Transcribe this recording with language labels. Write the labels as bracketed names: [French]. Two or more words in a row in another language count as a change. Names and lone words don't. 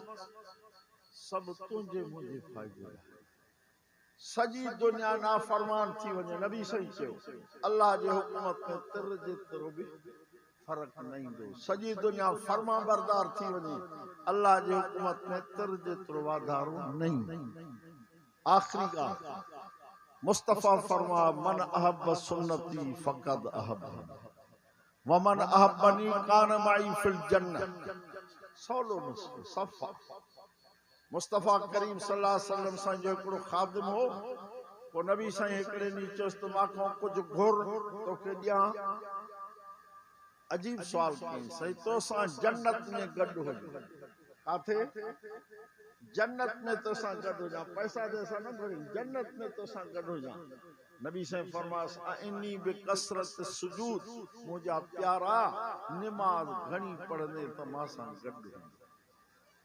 [Sindhi] सभु तुंहिंजे मुंहिंजे फ़ाइदे लाइ सॼी दुनिया नाफ़रमान थी वञे नबी सही चयो अल्लाह जे हुकूमत में तिर जेतिरो बि फ़र्क़ु न ईंदो सॼी दुनिया फर्मा बरदार थी वञे अल्लाह जे हुकूमत में तिर जेतिरो वाधारो न ईंदो आख़िरी ॻाल्हि मुस्तफ़ा फरमा [Arabic] من أحب سنتي فقد أحب ومن أحبني كان معي في الجنة [Sindhi] सवलो सफ़ा मुस्तफ़ा करीम [Arabic] صلى الله عليه وسلم [Sindhi] सां जो हिकिड़ो ख़ादिम हो पोइ नबी साईं हिकिड़े ॾींहुं चयोसि त मां खां कुझु घुर तोखे ॾियां अजीब सुवाल कई साईं तोसां जन्नत में गॾु हुजे काथे जन्नत में तोसां गॾु हुजां पैसा जैसा न घुरी जन्नत में तोसां गॾु हुजां नबी साईं फरमास [Arabic] إني بكثرة السجود [Sindhi] मुंहिंजा प्यारा निमाज़ घणी पढ़ंदे त मां सां गॾु